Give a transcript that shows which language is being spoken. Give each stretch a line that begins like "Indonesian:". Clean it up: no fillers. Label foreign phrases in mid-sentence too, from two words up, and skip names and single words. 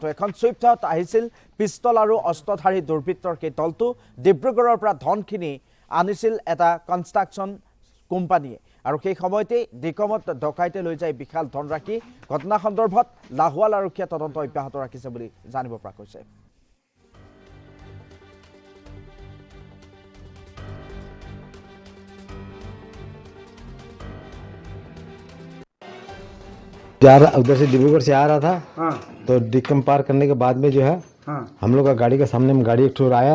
Assamese: এখন চুইফটত আহিছিল পিষ্টল আৰু অস্ত্ৰধাৰী দুৰ্বৃত্তৰ সেই দলটো। ডিব্ৰুগড়ৰ পৰা ধনখিনি আনিছিল এটা কনষ্ট্ৰাকশ্যন কোম্পানীয়ে আৰু সেই সময়তেই ডিকমত ডকাইতে লৈ যায় বিশাল ধনৰাশি। ঘটনা সন্দৰ্ভত লাহোৱাল আৰক্ষীয়ে তদন্ত অব্যাহত ৰাখিছে বুলি জানিব পৰা গৈছে।
Hindi: उधर से डिब्रूगढ़ से आ रहा था। हाँ। तो डिकम पार करने के बाद में जो है हम लोग का गाड़ी के सामने में गाड़ी एक ठोर आया।